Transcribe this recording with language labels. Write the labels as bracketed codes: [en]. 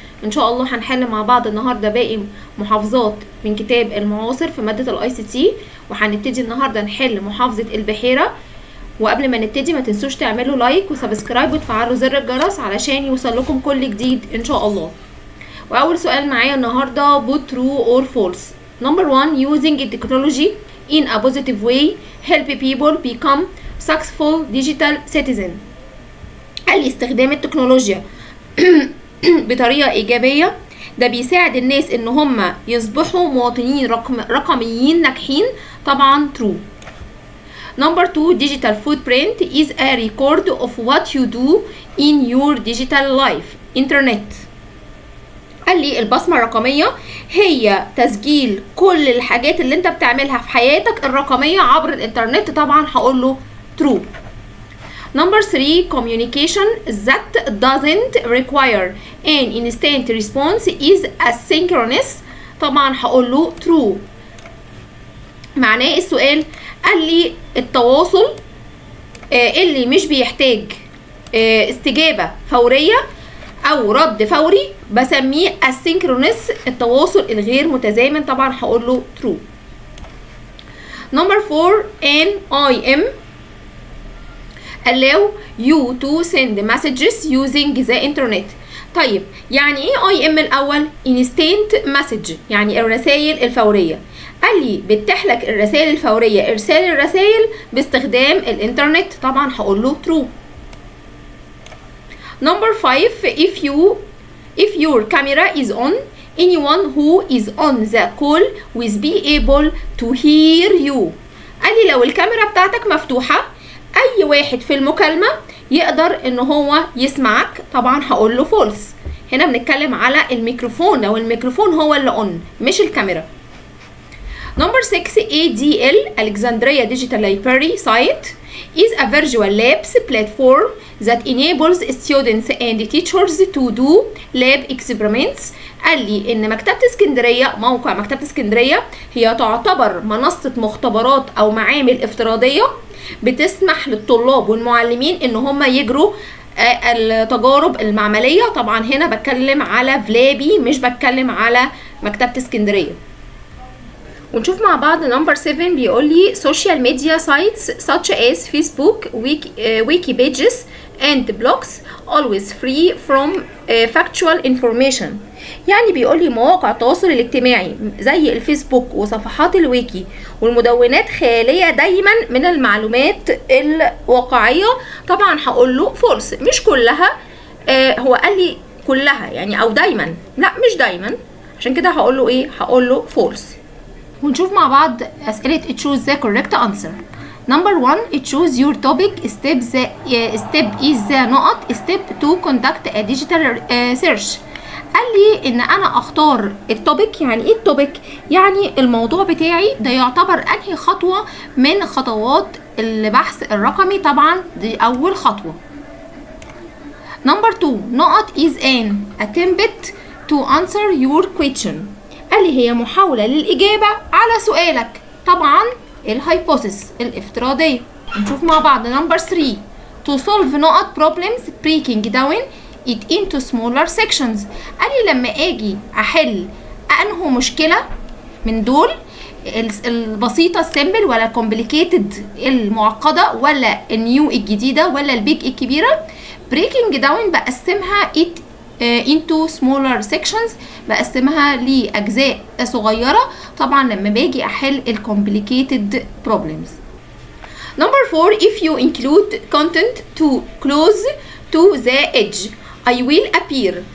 [ar] إن شاء الله هنحل مع بعض النهاردة باقي محافظات من كتاب المعاصر في مادة الاي سي تي، وهنبتدي النهاردة نحل محافظة البحيرة. وقبل ما نبتدي ما تنسوش تعملوا لايك وسبسكرايب وتفعلوا زر الجرس علشان يوصل لكم كل جديد إن شاء الله. وأول سؤال معايا النهاردة [en] put true or false. Number 1, using technology in a positive way help people become successful digital citizen. [ar] قال لي استخدام التكنولوجيا بطريقة إيجابية ده بيساعد الناس إن هم يصبحوا مواطنين رقميين ناجحين. طبعا true. [en] Number 2, digital footprint is a record of what you do in your digital life. Internet. [ar] قال لي البصمة الرقمية هي تسجيل كل الحاجات اللي انت بتعملها في حياتك الرقمية عبر الانترنت. طبعا هقول له true. [en] Number 3, communication that doesn't require an instant response is asynchronous. [ar] طبعا هقول له true. معناه السؤال قال لي التواصل اللي مش بيحتاج استجابة فورية او رد فوري بسميه asynchronous، التواصل الغير متزامن. طبعا هقول له true. [en] Number 4, an IM allow you to send messages using the internet. [ar] طيب يعني ايه IM الاول؟ [en] instant message، [ar] يعني الرسائل الفورية. قال لي بتتيح لك الرسائل الفورية ارسال الرسائل باستخدام الانترنت. طبعا هقول له true. [en] Number 5, if your camera is on, anyone who is on the call will be able to hear you. [ar] قال لي لو الكاميرا بتاعتك مفتوحة أي واحد في المكالمة يقدر إن هو يسمعك. طبعا هقول له false. هنا بنتكلم على الميكروفون، لو الميكروفون هو اللي on مش الكاميرا. [en] Number 6, ADL Alexandria Digital Library site is a virtual labs platform that enables students and teachers to do lab experiments. [ar] قال لي ان مكتبة اسكندرية، موقع مكتبة اسكندرية هي تعتبر منصة مختبرات او معامل افتراضية بتسمح للطلاب والمعلمين ان هم يجروا التجارب المعملية. طبعا هنا بتكلم على فلابي مش بتكلم على مكتبة اسكندرية. ونشوف مع بعض نمبر 7 بيقول لي [en] social media sites such as Facebook, wiki pages and blogs always free from factual information. [ar] يعني بيقول لي مواقع التواصل الاجتماعي زي الفيسبوك وصفحات الويكي والمدونات خالية دايما من المعلومات الواقعية. طبعا هقول له false. مش كلها، هو قال لي كلها يعني او دايما، لا مش دايما، عشان كده هقول له ايه؟ هقول له false. ونشوف مع بعض أسئلة [en] choose the correct answer. Number 1, choose your topic. Step is the نقط. Step 2, conduct a digital search. [ar] قال لي إن أنا أختار التوبيك. يعني إيه التوبيك؟ يعني الموضوع بتاعي ده يعتبر أنهي خطوة من خطوات البحث الرقمي. طبعا دي أول خطوة. [en] Number 2, نقط is an attempt to answer your question. [ar] قال لي هي محاولة للإجابة على سؤالك. طبعا الهايبوثيس الافتراضية. نشوف مع بعض نمبر 3, [en] to solve نقط problems breaking down it into smaller sections. [ar] قال لي لما اجي احل انه مشكلة من دول البسيطة السيمبل ولا الكومبليكيتد المعقدة ولا النيو الجديدة ولا البيج الكبيرة، [en] breaking down [ar] بقسمها [en] it into smaller sections، [ar] بقسمها لأجزاء صغيرة. طبعا لما باجي أحل ال [en] complicated problems. Number 4, if you include content too close to the edge I will appear.